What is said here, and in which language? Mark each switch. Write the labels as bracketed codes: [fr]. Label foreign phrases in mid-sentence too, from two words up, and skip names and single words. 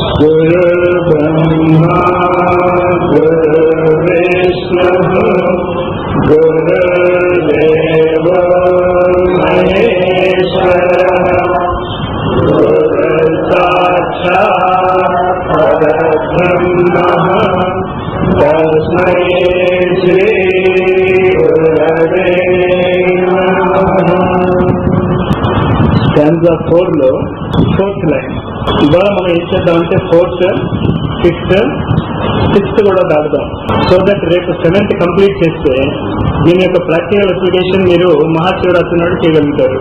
[sa] गुरुर्ब्रह्मा गुरुर्विष्णुः गुरुर्देवो महेश्वरः गुरुर्साक्षात् परब्रह्मः तस्मै श्री गुरवे नमः. [te] స్టాంజా 4 లో 4th లైన్. ఇవాళ మనం ఏం చేద్దామంటే 4th, 5th, 6th కూడా దాటుదాం. [en] so that [te] రేపు 7th కంప్లీట్ చేస్తే దీని యొక్క [en] practical application [te] మీరు మహాశివరాత్రి నాడు చేయగలుగుతారు.